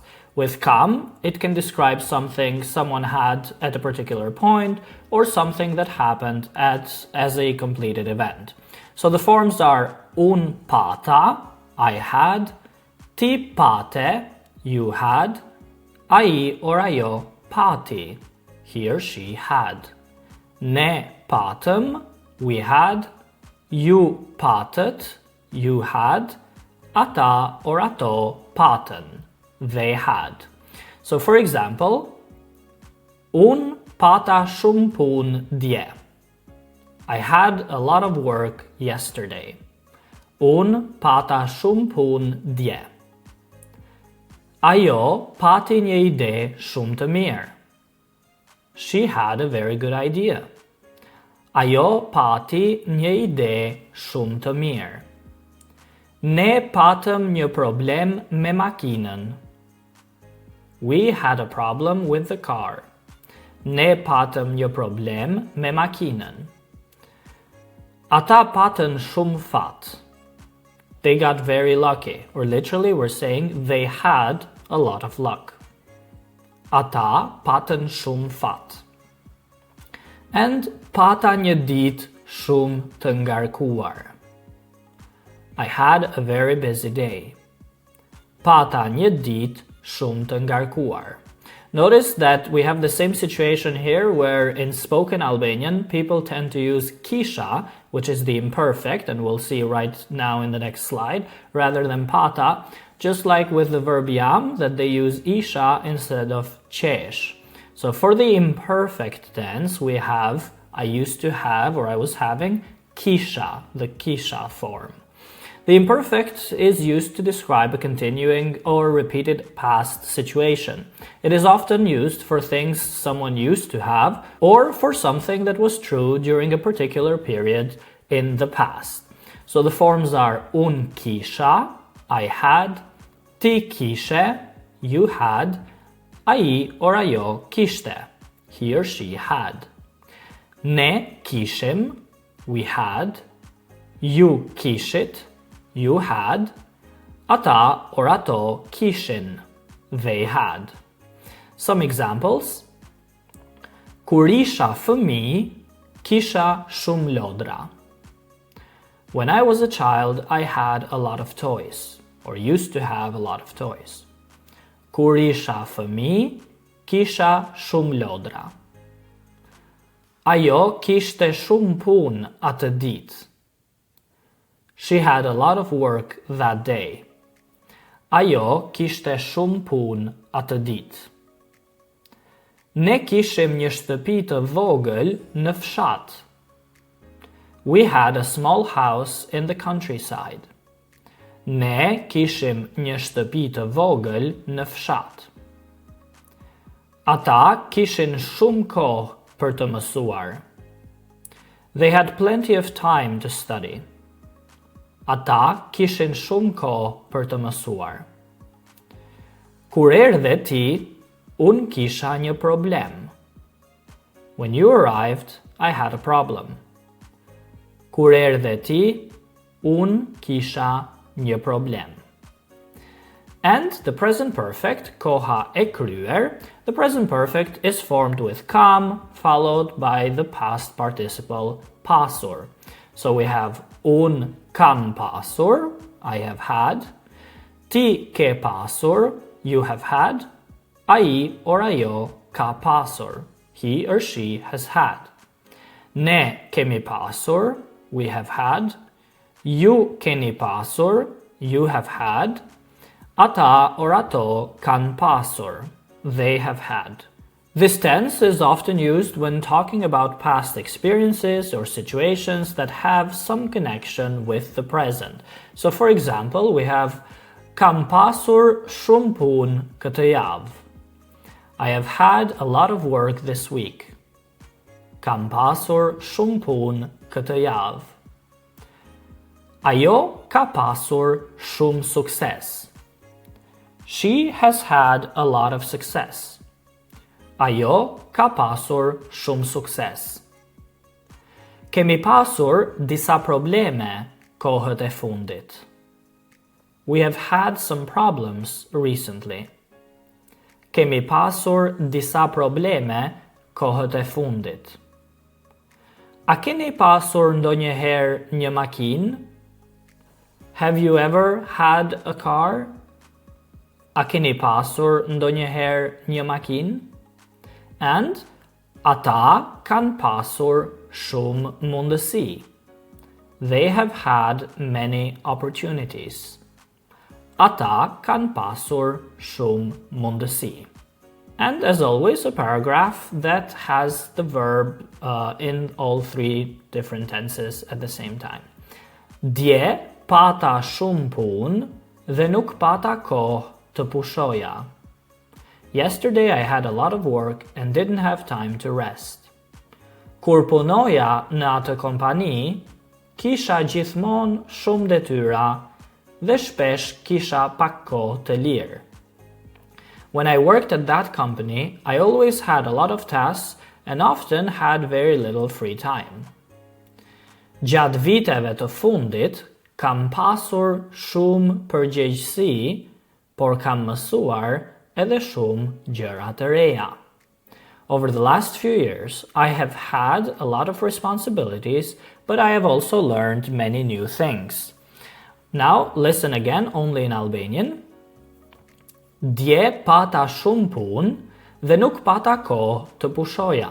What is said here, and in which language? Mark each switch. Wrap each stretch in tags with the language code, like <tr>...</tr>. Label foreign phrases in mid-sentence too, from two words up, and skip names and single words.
<en>With kam, it can describe something someone had at a particular point or something that happened as a completed event. So the forms are</en> <sq>un pata,</sq> <en>I had,</en> <sq>ti pate,</sq> <en>you had, ai or</en> <sq>ajo pati,</sq> <en>he or she had.</en> <sq>Ne patem,</sq> <en>we had,</en> <sq>ju patet,</sq> <en>you had,</en> <sq>ata or ato paten,</sq> <en>they had. So for example,</en> <sq>un pata shumë punë dje.</sq> <en>I had a lot of work yesterday.</en> <sq>Un pata shumë punë dje. Ajo pati një ide shumë të mirë.</sq> <en>She had a very good idea.</en> <sq>Ajo pati një ide shumë të mirë. Ne patëm një problem me makinën.</sq> <en>We had a problem with the car.</en> <sq>Ne patëm një problem me makinën. Ata patën shumë fat.</sq> <en>They got very lucky, or literally we're saying they had a lot of luck.</en> <sq>Ata patën shumë fat. And pata një ditë shumë të ngarkuar.</sq> <en>I had a very busy day.</en> <sq>Pata një ditë shumë të ngarkuar.</sq> <en>Notice that we have the same situation here where in spoken Albanian people tend to use kisha, which is the imperfect, and we'll see right now in the next slide, rather than pata, just like with the verb jam, that they use isha instead of qesh. So for the imperfect tense, we have I used to have, or I was having, kisha, the kisha form. The imperfect is used to describe a continuing or repeated past situation. It is often used for things someone used to have or for something that was true during a particular period in the past. So the forms are</en> <sq>un kisha,</sq> <en>I had,</en> <sq>ti kishe,</sq> <en>you had, ai or</en> <sq>ajo kishte,</sq> <en>he or she had.</en> <sq>Ne kishim,</sq> <en>we had,</en> <sq>ju kishit,</sq> <en>you had,</en> <sq>ata or ato kishin,</sq> <en>they had. Some examples.</en> <sq>Kur isha fëmijë, kisha shumë lodra.</sq> <en>When I was a child, I had a lot of toys, or used to have a lot of toys.</en> <sq>Kur isha fëmijë, kisha shumë lodra. Ajo kishte shumë punë atë ditë.</sq> <en>She had a lot of work that day.</en> <sq>Ajo kishte shumë punë atë ditë. Ne kishim një shtëpi të vogël në fshat.</sq> <en>We had a small house in the countryside.</en> <sq>Ne kishim një shtëpi të vogël në fshat. Ata kishin shumë kohë për të mësuar.</sq> <en>They had plenty of time to study.</en> <sq>Ata kishin shumë kohë për të mësuar. Kur erdhe ti, unë kisha një problem.</sq> <en>When you arrived, I had a problem.</en> <sq>Kur erdhe ti, unë kisha një problem.</sq> <en>And the present perfect,</en> <sq>koha e kryer,</sq> <en>the present perfect is formed with kam, followed by the past participle pasur. So we have</en> <sq>un kam pasur,</sq> <en>I have had,</en> <sq>ti ke pasur,</sq> <en>you have had, ai or</en> <sq>ajo ka pasur,</sq> <en>he or she has had.</en> <sq>Ne kemi pasur,</sq> <en>we have had,</en> <sq>ju keni pasur,</sq> <en>you have had,</en> <sq>ata or ato kan pasur,</sq> <en>they have had. This tense is often used when talking about past experiences or situations that have some connection with the present. So for example, we have</en> <sq>kam pasur shumë punë këtë javë.</sq> <en>I have had a lot of work this week.</en> <sq>Kam pasur shumë punë këtë javë. Ajo ka pasur shumë sukses.</sq> <en>She has had a lot of success.</en> <sq>Ajo ka pasur shumë sukses. Kemi pasur disa probleme kohët e fundit.</sq> <en>We have had some problems recently.</en> <sq>Kemi pasur disa probleme kohët e fundit. A keni pasur ndonjëherë një makinë?</sq> <en>Have you ever had a car?</en> <sq>A keni pasur ndonjëherë një makinë? And ata kanë pasur shumë mundësi.</sq> <en>They have had many opportunities.</en> <sq>Ata kanë pasur shumë mundësi.</sq> <en>And as always, a paragraph that has the verb in all three different tenses at the same time.</en> <sq>Dje pata shumë punë dhe nuk pata kohë të pushoja.</sq> <en>Yesterday I had a lot of work and didn't have time to rest.</en> <sq>Kur punoja në atë kompani, kisha gjithmonë shumë detyra dhe shpesh kisha pak kohë të lirë.</sq> <en>When I worked at that company, I always had a lot of tasks and often had very little free time.</en> <sq>Gjatë viteve të fundit, kam pasur shumë përgjegjësi, por kam mësuar edhe shumë gjëra të reja.</sq> <en>Over the last few years, I have had a lot of responsibilities, but I have also learned many new things. Now, listen again only in Albanian.</en> <sq>Dje pata shumë punë dhe nuk pata kohë të pushoja.</sq>